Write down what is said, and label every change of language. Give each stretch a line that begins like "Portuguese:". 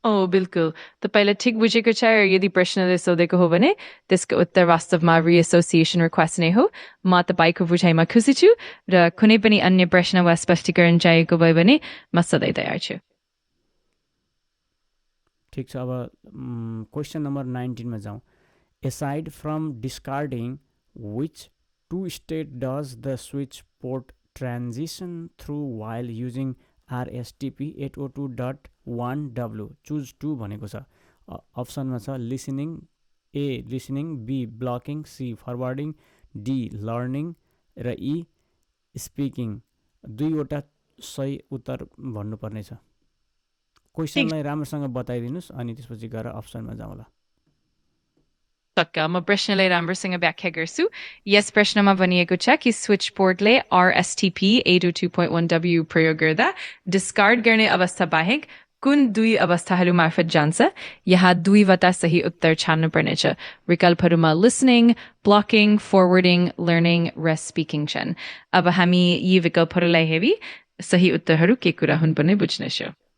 Nepali: बिल्कुल तपाईले ठिक बुझेको छ यदि प्रश्नले सोधेको हो भने त्यसको उत्तर वास्तवमा रिएसोसिएसन रिक्वेस्ट नै हो म तपाईको बुझाइमा खुसी छु र कुनै पनि अन्य प्रश्न वा स्पष्टीकरण चाहिएको भयो भने म सधैँ तयार छु ठिक छ अब क्वेसन नम्बर 19 मा जाउँ
English: aside from discarding which two state does the switch port transition through while using RSTP 802.1W choose 2
Nepali: भनेको छ अप्सनमा छ listening A listening B blocking C forwarding D learning र E speaking दुईवटा सही उत्तर भन्नुपर्ने छ क्वेसनलाई राम्रोसँग बताइदिनुस् अनि त्यसपछि गएर अप्सनमा जाउँला म प्रश्नलाई राम्रोसँग व्याख्या गर्छु यस प्रश्नमा भनिएको छ कि स्विच पोर्टले RSTP 802.1W प्रयोग गर्दा डिस्कार्ड गर्ने अवस्था बाहेक कुन दुई अवस्थाहरू मार्फत जान्छ यहाँ दुईवटा सही उत्तर छान्नु पर्नेछ विकल्पहरूमा लिसनिङ ब्लकिङ फरवर्डिङ लर्निङ र स्पिकिङ छन् अब हामी यी विकल्पहरूलाई हेरी सही उत्तरहरू के कुरा हुन् पनि बुझ्नेछौँ